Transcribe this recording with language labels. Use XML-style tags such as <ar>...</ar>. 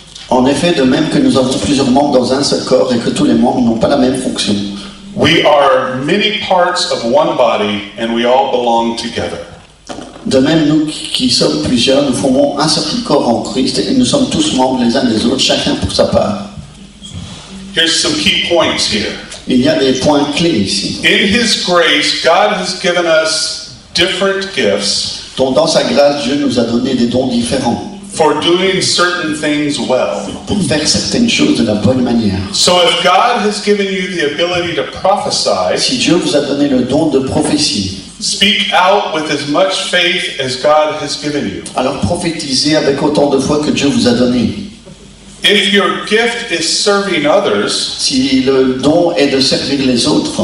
<fr>en effet, de même que nous avons plusieurs membres dans un seul corps et que tous les membres n'ont pas la même fonction.</fr> <en>We are many parts of one body, and we all belong together.</en> <fr>De même, nous qui sommes plusieurs, nous formons un seul corps en Christ et nous sommes tous membres les uns des autres, chacun pour sa part.</fr> <en>Here's some key points here.</en> <fr>Il y a des points clés ici.</fr> <en>In His grace, God has given us different gifts</en> <fr>Donc, dans sa grâce, Dieu nous a donné des dons différents.</fr> <en>for doing certain things well.</en> <fr>pour faire certaines choses de la bonne manière.</fr> <en>So if God has given you the ability to prophesy,</en> <fr>Si Dieu vous a donné le don de prophétie,</fr> <en>speak out with as much faith as God has given you.</en> <fr>alors prophétisez avec autant de foi que Dieu vous a donné.</fr> <en>If your gift is serving others,</en> <fr>Si le don est de servir les autres,</fr>